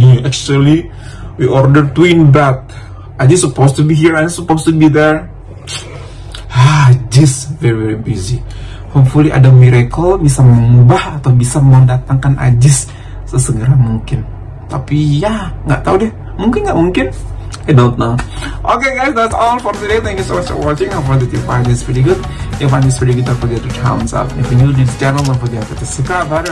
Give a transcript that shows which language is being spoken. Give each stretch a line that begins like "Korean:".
English: Actually, we ordered twin bed. Ajis supposed to be here and supposed to be there. Ajis very busy.
Indonesian: Hopefully ada miracle bisa mengubah atau bisa mendatangkan Ajis sesegera mungkin. Tapi ya nggak tahu deh, mungkin nggak mungkin,
English: I don't know. Okay guys, that's all for today. Thank you so much for watching. I hope that you find this video good. If you find this video good, don't forget to thumbs up. If you're new to this channel, don't forget to subscribe button.